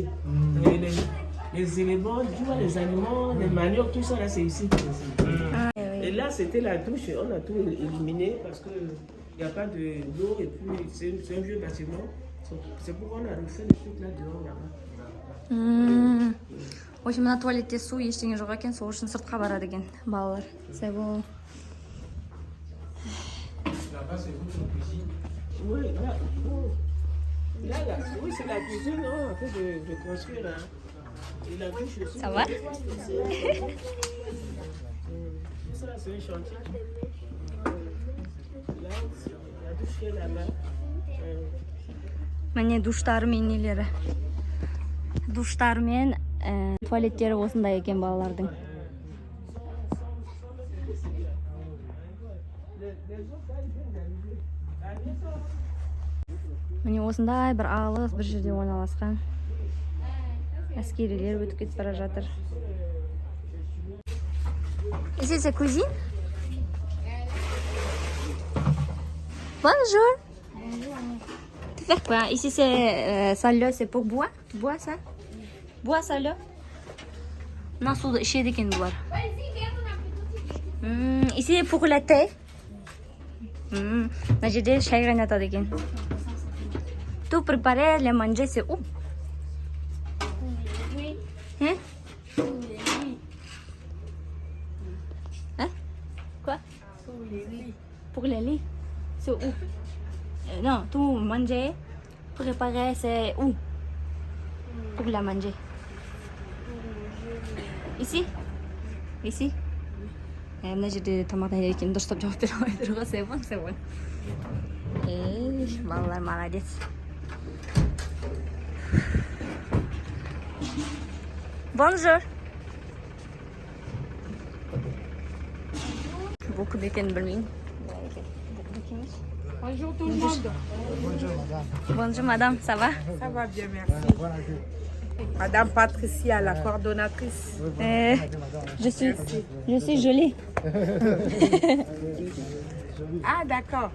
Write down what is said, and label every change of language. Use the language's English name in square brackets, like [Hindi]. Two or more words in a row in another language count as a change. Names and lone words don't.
[French] Et les éléments, tu vois, les animaux, les maniocs, tout ça, là, c'est ici. Et là, c'était la douche. On a tout éliminé parce qu'il n'y a pas d'eau. Et puis, c'est un vieux bâtiment. C'est pourquoi on a refait le truc là dehors, là-bas. [Russian] В общем, [Kazakh] мына туалетте су ештеңе жоқ екен, сол үшін сыртқа барады екен балалар. [French] C'est bon. Là-bas, c'est votre cuisine. Oui, oui, c'est la cuisine, on a fait de construire. Hein. Et la douche aussi. Ça va? Ça, c'est un chantier. Là, la douche est là-bas. [Kazakh] Міне душтары мен нелері. Душтары мен туалеттері осындай екен балалардың. [French] Les [Kazakh] міне осындай бір алыс бір жерде орналасқан әскерилер өтіп кетіп бара жатыр. [French] Ici c'est cuisine. Bonjour. Tu fais quoi? Ici c'est ça-là, c'est pour boire. Tu bois ça? Bois ça-là. Non, [Kazakh] suda içеді екен бұлар. [French] Ici pour le thé. [Kazakh] Мына жерде шай қайнатады екен. [French] Tout préparer le manger c'est où? Hein? Hein? Quoi? Pour les lits. C'est où? Non, tout manger, préparer c'est où? Pour la manger. Ici? Ici? [Kazakh] мына жерде тамақтан екен дұрыстап жауап бере алмай тұр ғой. [French] C'est bon. [Kazakh] Балалар молодец. [French] Bonjour. [Kazakh] Бұл кім екенін білмеймін. [French] Bonjour tout le monde. Bonjour madame. Bonjour madame, ça va? Ça va bien, merci. Voilà, Madame Patricia, la coordonnatrice. Je suis jolie. Ah, d'accord.